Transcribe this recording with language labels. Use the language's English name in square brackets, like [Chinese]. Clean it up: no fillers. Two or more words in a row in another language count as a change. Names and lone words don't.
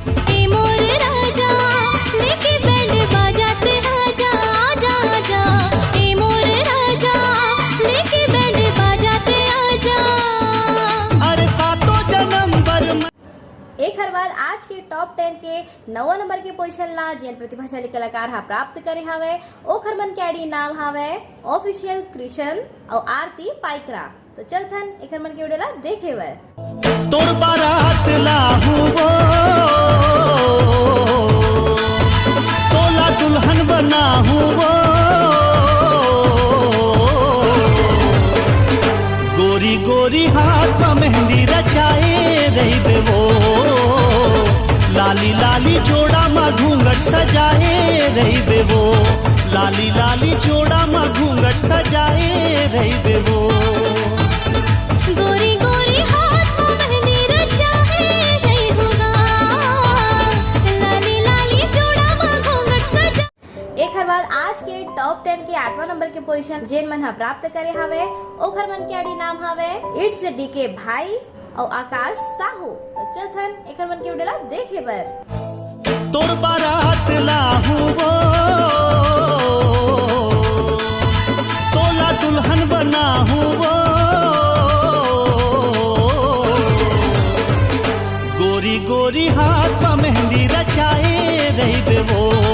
[Chhattisgarhi] एक हर बार आज के टॉप 10 के 9 नंबर के पोजीशन ला जेन प्रतिभाशाली कलाकार हा प्राप्त करे हावे ओखर मन के आईडी नाम हावे ऑफिशियल कृष्ण और आरती पाइकरा। तो चलथन एखर मन के वीडियो ला देखे बर। तोर बारात लाहू वो तोला दुल्हन बनाहू वो गोरी गोरी हाथ पा मेहंदी रचाए रही वो लाली लाली जोड़ा मा घूंघट सजाए रही वो लाली लाली जोड़ा मा घूंघट सजाए रही वो गोरी गोरी हाथ में मेहंदी रचाए रही होगा लाली लाली जोड़ा में घूंघट सजा। एक हर बार आज के टॉप 10 के 8वां नंबर के पोजीशन जेन मन हा प्राप्त करे हावे ओखर मन के आईडी नाम हावे इट्स डीके भाई और आकाश साहू। तो चलथन एखर मन के वीडियो ला देखे बर। तोर बारात लाहू वो तोला दुल्हन बनाहू वो गोरी गोरी हाथ पा मेहंदी रचाए रही वो